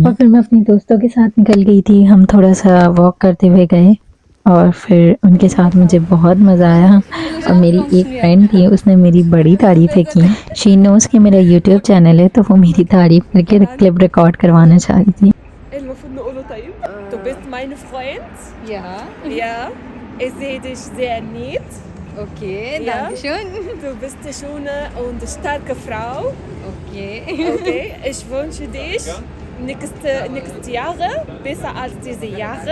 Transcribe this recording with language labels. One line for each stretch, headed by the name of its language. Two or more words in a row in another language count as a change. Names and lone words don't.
Hindi: और फिर मैं अपने दोस्तों के साथ निकल गई थी, हम थोड़ा सा वॉक करते हुए गए, और फिर उनके साथ मुझे बहुत मज़ा आया। और मेरी एक फ्रेंड थी, उसने मेरी बड़ी तारीफ़ें की।
English: she knows
Hindi: कि मेरा यूट्यूब चैनल है, तो वो मेरी तारीफ़ करके क्लिप रिकॉर्ड करवाना चाह रही थी।
Arabic: المفروض نقوله طيب
German: du bist mein Freund. Ja, Ja, ich sehe dich sehr nett.
English: okay,
German: Ja. danke schön. Du bist eine schöne und starke Frau.
English: Okay.
German: Okay, ich wünsche dich nächste Jahre besser als diese Jahre.